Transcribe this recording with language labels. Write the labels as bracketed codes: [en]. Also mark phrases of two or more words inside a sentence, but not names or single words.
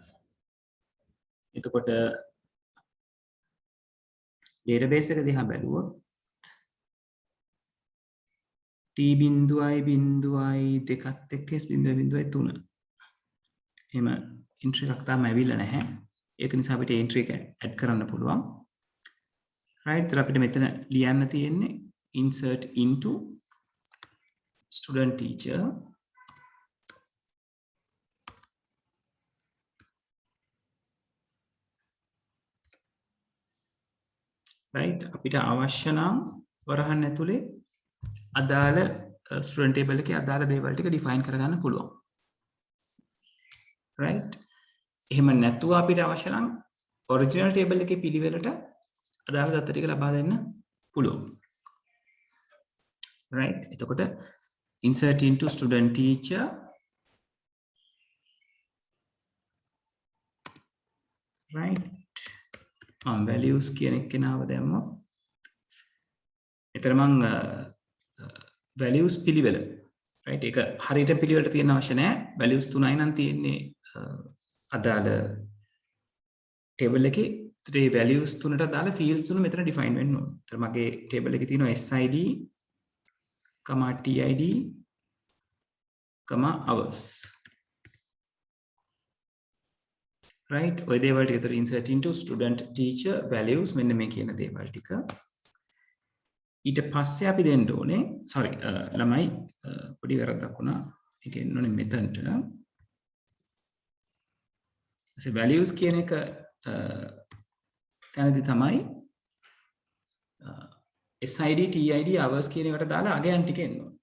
[si] එතකොට database එක දිහා බැලුවොත් T.2 එක්ක S.3 එහෙම entry එකක් තාම ඇවිල්ලා නැහැ. ඒක නිසා අපිට entry එක add කරන්න පුළුවන්. right ඒතර අපිට මෙතන ලියන්න තියෙන්නේ [en] insert into student teacher [si] right අපිට අවශ්‍ය නම් වරහන් ඇතුලේ අදාළ [en] student table [si] එකේ අදාළ දේවල් ටික define කරගන්න පුළුවන්. right එහෙම නැතුව අපිට අවශ්‍ය නම් [en] original table [si] එකේ පිළිවෙලට අදාළ දත්ත ටික ලබා දෙන්න පුළුවන්. right එතකොට [en] insert into student teacher right values [si] කියන එක නාව දැම්මොත් එතන මම values පිළිවෙල right ඒක හරියට පිළිවෙලට තියෙන අවශ්‍ය නැහැ. values 3යි නම් තියෙන්නේ අදාළ table එකේ. ඒ values තුනට දාලා fields තුන මෙතන define වෙන්න ඕන. ඒතර මගේ table එකේ තියෙනවා SID, TID, hours. Right? ඔය දේවල් ටික ඒතර [en] insert into student teacher values [si] මෙන්න මේ කියන දේවල් ටික. ඊට පස්සේ අපි දෙන්න ඕනේ sorry ළමයි පොඩි වැරද්දක් වුණා. ඒක එන්න ඕනේ මෙතනට. ඒ values කියන එක තැනදී තමයි SID TID hours කියන එකට දාලා අගයන් ටික එන්න ඕනේ.